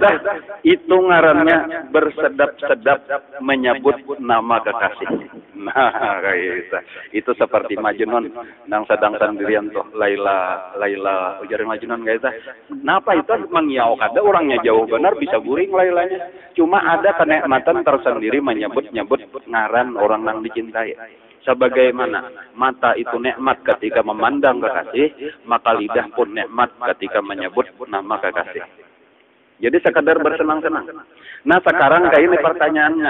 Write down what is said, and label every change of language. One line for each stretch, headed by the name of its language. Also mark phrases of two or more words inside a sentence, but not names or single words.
Indonesian: Itu ngarannya bersedap-sedap menyebut nama kekasih.
Banjar: Nah, kayak itu. Itu seperti Majnun nang sedang sendirian tuh Laila ujar Majnun kayak itu. Napa itu mengiau kada orangnya jauh benar bisa guring Lailanya. Cuma ada kenikmatan tersendiri menyebut-nyebut ngaran orang yang dicintai.
Indonesian: Sebagaimana mata itu nikmat ketika memandang kekasih, maka lidah pun nikmat ketika menyebut nama kekasih. Jadi sekadar bersenang-senang. Nah sekarang kayak ini pertanyaannya.